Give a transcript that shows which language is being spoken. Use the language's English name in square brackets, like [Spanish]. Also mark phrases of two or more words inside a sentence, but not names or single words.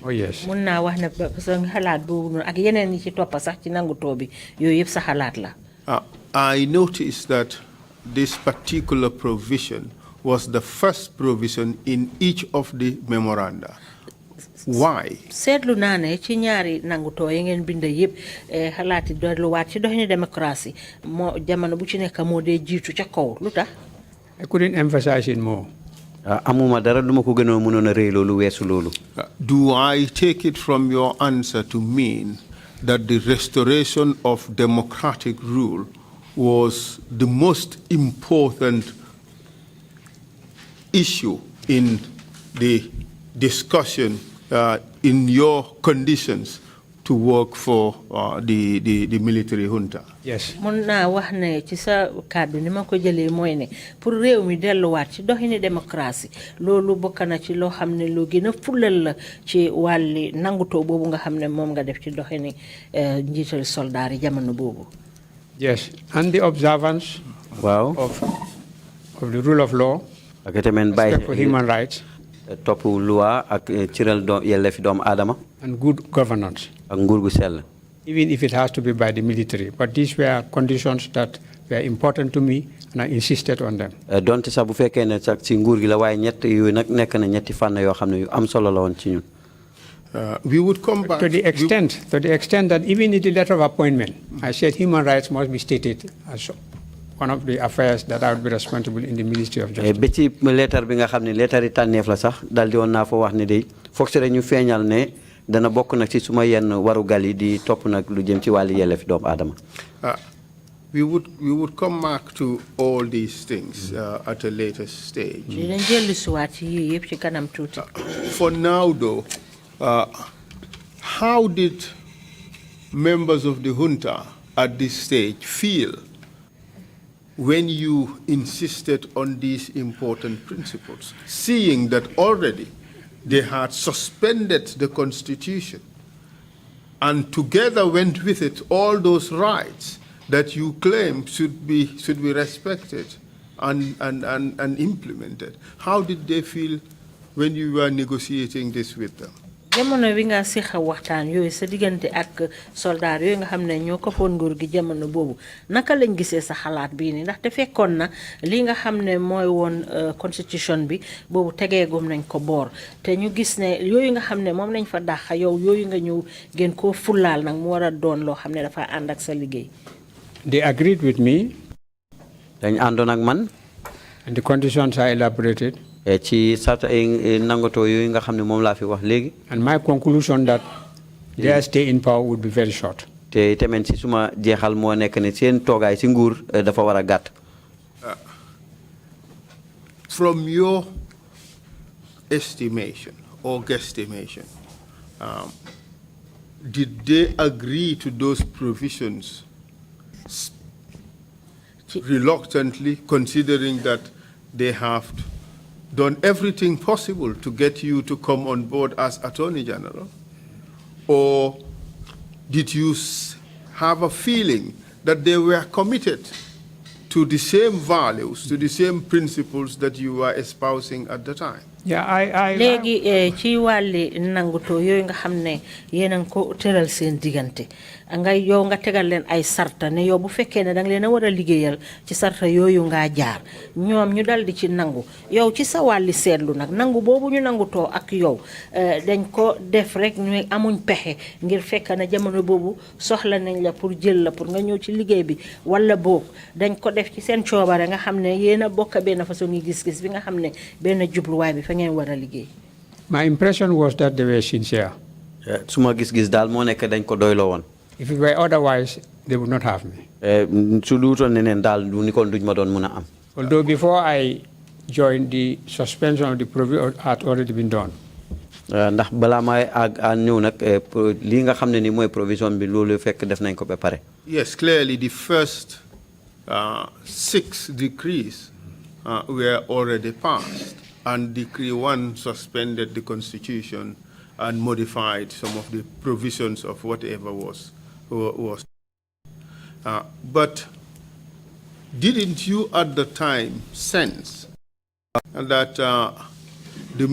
[English] Oh yes. I noticed that this particular provision was the first provision in each of the memoranda. Why? [Wolof] Seetlu naa ne ci ñaari nangutoo yi ngeen bind yëpp xalaati delluwaat ci doxini démocratie moo jamono bu ci nekk moo dee jiitu ca kaw lu tax. [English] I couldn't emphasize it more. [Wolof] amuma dara duma ko gënoon mënoon a rëy loolu weesu loolu. [English] Do I take it from your answer to mean that the restoration of democratic rule was the most important issue in the discussion in your conditions to work for the military junta? Yes. [Wolof] Mun naa wax ne ci sa kàddu ni ma ko jëlee mooy ne pour réew mi delluwaat ci doxini démocratie loolu bokk na ci loo xam ne lu gën a fulal la ci wàlli nangutoo boobu nga xam ne moom nga def ci doxini njiital soldaar yi jamono boobu. [English] Yes, and the observance of the rule of law, respect for human rights, [Wolof] topp loi ak ciral yelleefi doomu aadama. [English] and good governance. [Wolof] ak nguur gu sell. [English] Even if it has to be by the military. But these were conditions that were important to me, and I insisted on them. [Wolof] donte sax bu fekkee ne sax ci nguur gi la waaye ñett yu nag nekk na ñetti fànn yoo xam ne yu am solo la woon ci ñun. [English] We would come back to the extent that even in the letter of appointment, I said human rights must be stated as one of the affairs that I would be responsible in the Ministry of Justice. [Wolof] ba ci lettre bi nga xam ne lettre yi tànneef la sax dal di woon naa fa wax ne de foog si rek ñu feeñal ne dana bokk nag ci suma yenn warugal yi di topp nag lu jëm ci wàllu yelleef doomu aadama. [English] We would come back to all these things at a later stage. For now, though, how did members of the junta at this stage feel when you insisted on these important principles, seeing that already they had suspended the Constitution and together went with it all those rights that you claim should be respected and implemented? How did they feel when you were negotiating this with them? [Wolof] jamono wi nga sixa waxtaan yooyu sa diggante ak soldaar yooyu nga xam ne ñoo ko foon nguur gi jamono boobu naka lañ gisee sa xalaat bii nii ndaxte fekkoon na li nga xam ne mooy woon constitution bi boobu tegeegum nañ ko boor te ñu gis ne yooyu nga xam ne moom lañ fa dàq yow yooyu nga ñëw gën koo fullaal nag mu war a doon loo xam ne dafa ànd ak sa liggéey. [English] They agreed with me. [Wolof] dañ àndoon ak man. [English] And the conditions are elaborated. [Wolof] ci sarta nangoto yooyu nga xam ne moom laa fi wax léegi. [English] And my conclusion that their stay in power would be very short. [Wolof] te tamit ci suma jeexal moo nekk ne seen toogaay ci nguur dafa war a gàtt. [English] From your estimation or guesstimation, did they agree to those provisions reluctantly, considering that they have done everything possible to get you to come on board as Attorney General? Or did you have a feeling that they were committed to the same values, to the same principles that you were espousing at the time? [Wolof] léegi ci wàlli nanguto yooyu nga xam ne yéen a ngi ko tëral seen diggante nga yow nga tegal leen ay sarta ne yow bu fekkee ne danga leen a war a liggéeyal ci sarta yooyu ngaa jaar ñoom ñu dal di ci nangu yow ci sa wàlli seetlu nag nangu boobu ñu nangutoo ak yow dañ ko def rek ñu amuñ pexe ngir fekk na jamono boobu soxla nañ la pour jël la pour nga ñëw ci liggéey bi wala boog dañ ko def ci seen coobare nga xam ne yéen a bokk benn façon yi gis-gis bi nga xam ne benn jubluwaay bi fa ngeen war a liggéey. [English] My impression was that they were sincere. [Wolof] suma gis-gis daal moo nekk dañ ko doyloo woon. [English] If it were otherwise, they would not have me. [Wolof] su duutoon neneen daal du ni kon duñ ma doon mun a am. [English] Although before I joined, the suspension of the provision had already been done. [Wolof] ndax balaa may ñëw nag lii nga xam ne ni mooy provision bi loolu fekk def nañ ko ba pare. [English] Yes, clearly the first 6 decrees were already passed, and Decree 1 suspended the Constitution and modified some of the provisions of whatever was. But didn't you at the time sense that the